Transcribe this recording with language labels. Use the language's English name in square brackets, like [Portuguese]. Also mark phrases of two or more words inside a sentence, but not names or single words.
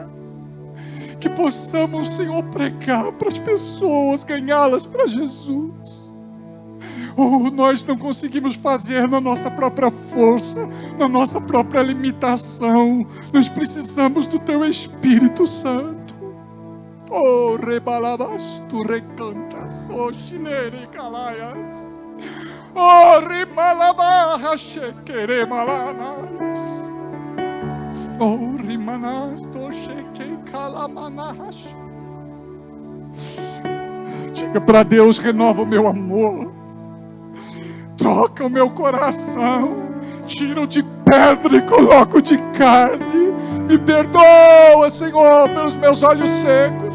[Portuguese] Que possamos, Senhor, pregar para as pessoas, ganhá-las para Jesus. Oh, nós não conseguimos fazer na nossa própria força, na nossa própria limitação. Nós precisamos do teu Espírito Santo. Oh, rebalabas, tu recantas, oh, chinere calaias. Oh, rimalabarra, chequere malanas. Oh, rimanas, to cheque calamanas. Diga para Deus, renova o meu amor. Troca o meu coração. Tira o de pedra e coloca o de carne. Me perdoa, Senhor, pelos meus olhos secos.